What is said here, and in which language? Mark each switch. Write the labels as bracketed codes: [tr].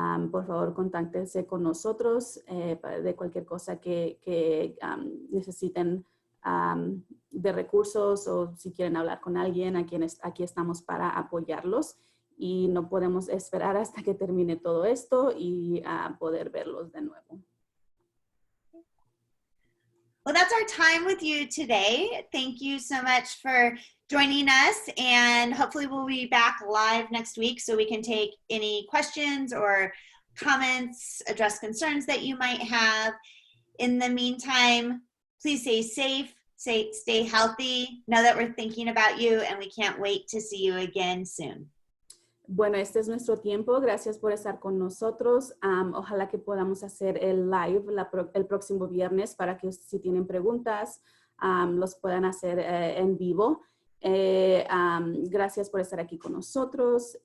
[es] Por favor, contáctense con nosotros de cualquier cosa que necesiten de recursos o si quieren hablar con alguien, aquí estamos para apoyarlos y no podemos esperar hasta que termine todo esto y poder verlos de nuevo. [en] Well, that's our time with you today. Thank you so much for joining us, and hopefully we'll be back live next week so we can take any questions or comments, address concerns that you might have. In the meantime, please stay safe, stay healthy. Know that we're thinking about you and we can't wait to see you again soon. [es] Bueno, este es nuestro tiempo. Gracias por estar con nosotros. Ojalá que podamos hacer el live el próximo viernes para que si tienen preguntas, los puedan hacer en vivo. Gracias por estar aquí con nosotros.